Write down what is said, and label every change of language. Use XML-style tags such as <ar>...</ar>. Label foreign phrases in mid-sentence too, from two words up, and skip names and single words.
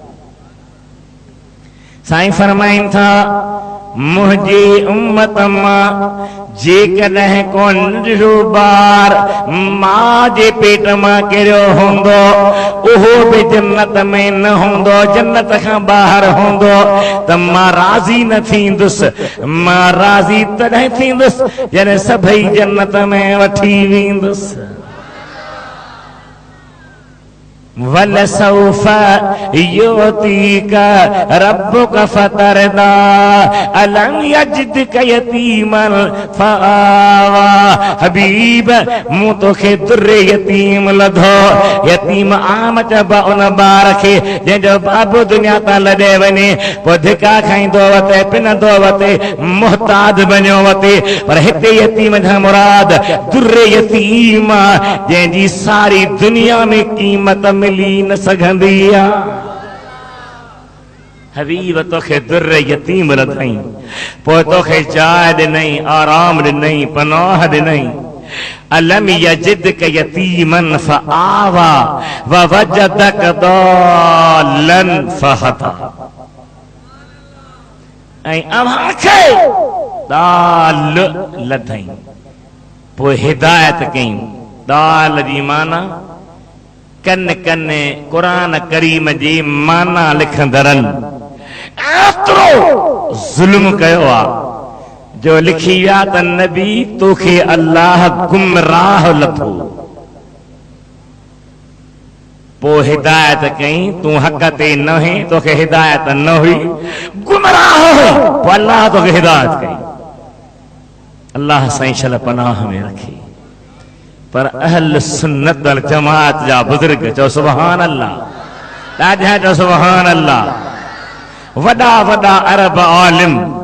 <sd>साईं फरमाइनि था मुंहिंजी उम्मत मां जेकॾहिं को नंढो ॿार मां जे पेट मां किरियो हूंदो उहो बि जन्नत में न हूंदो, जन्नत खां ॿाहिरि हूंदो त मां राज़ी न थींदुसि। मां राज़ी तॾहिं थींदुसि जॾहिं सभई जन्नत में वठी वेंदुसि।</sd> <ar>ولسوف يعطيك ربك فترضى. ألم يجدك يتيما فآوى.</ar> <sd>हबीब मूं तोखे दुर्रे यतीम लधो। यतीम आम चइबो उन ॿार खे जंहिंजो बाबू दुनिया तां लॾे वञे पोइ धिका खाईंदो वते पिनंदो वते मुहताज बणियो वते। पर हिते यतीम जा मुराद दुर्रे यतीम जंहिंजी सारी दुनिया में क़ीमत मिली न सघंदी आ। हबीब तोखे दुर्र यतीम लधई पोइ तोखे चाह ॾिनई आराम ॾिनई पनाह ॾिनई।</sd> <ar>ألم يجدك يتيما فآوى ووجدك ضالا فهدى.</ar> <sd>ऐं अव्हां खे दाल लधई पो हिदायत कई दाल जी माना कन कन कुरान करीम जी माना लिखंदड़न एतिरो ज़ुल्म कयो आ जो लिखी विया त नबी तोखे अल्लाह गुमराह लथो पो हिदायत कई तू हक ते न है तोखे हिदायत न हुई गुमराह हुई पो अल्लाह तोखे हिदायत कई अल्लाह साईं शल पनाह में रखी पर</sd> <ar>أهل السنة والجماعة</ar> <sd>जा बुजुर्ग चो</sd> <ar>سبحان الله</ar> <sd>ॾाढा चो</sd> <ar>سبحان الله</ar> <sd>वॾा वॾा अरब आलिम</sd>